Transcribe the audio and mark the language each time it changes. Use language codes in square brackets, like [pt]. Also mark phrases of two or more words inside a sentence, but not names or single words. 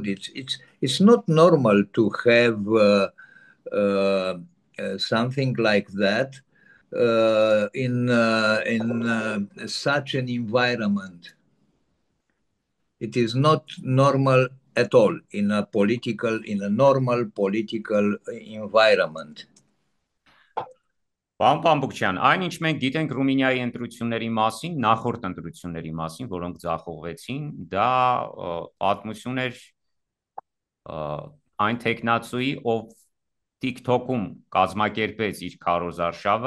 [en] It's not normal to have something like that in such an environment. It is not normal at all in a normal political environment. [hy] Պարոն Պամբուկչյան, այնինչ մենք գիտենք Ռումինիայի ընտրությունների մասին, նախորդ ընտրությունների մասին, որոնք ձախողվեցին, դա պատմություն էր այն տեխնացուի, ով TikTok-ում կազմակերպեց իր քարոզարշավը։